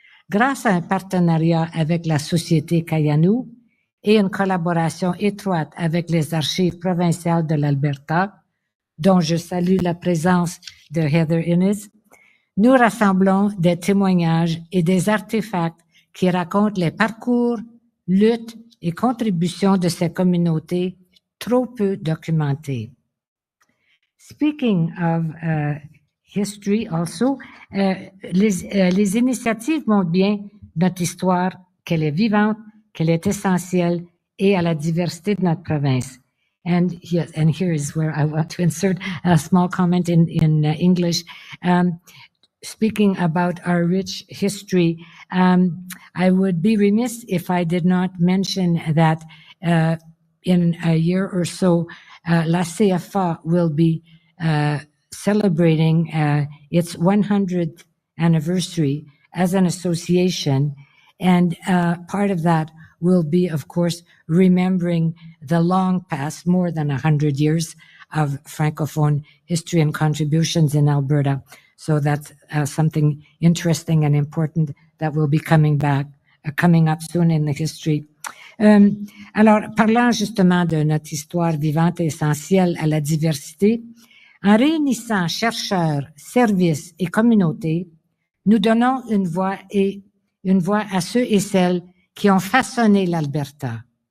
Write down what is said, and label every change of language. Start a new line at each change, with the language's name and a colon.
French: Grâce à un partenariat avec la Société Kayanou et une collaboration étroite avec les archives provinciales de l'Alberta, dont je salue la présence de Heather Innes, nous rassemblons des témoignages et des artefacts qui racontent les parcours, luttes et contributions de ces communautés trop peu documentées.
English: Speaking of history also,
French: les initiatives montrent bien notre histoire, qu'elle est vivante, qu'elle est essentielle et à la diversité de notre province.
English: And here is where I want to insert a small comment in English. Speaking about our rich history, I would be remiss if I did not mention that in a year or so, La CFA will be celebrating its 100th anniversary as an association, and part of that will be, of course, remembering the long past, more than 100 years of Francophone history and contributions in Alberta. So that's something interesting and important that will be coming up soon in the history.
French: Alors, parlant justement de notre histoire vivante et essentielle à la diversité, en réunissant chercheurs, services et communautés, nous donnons une voix à ceux et celles qui ont façonné l'Alberta.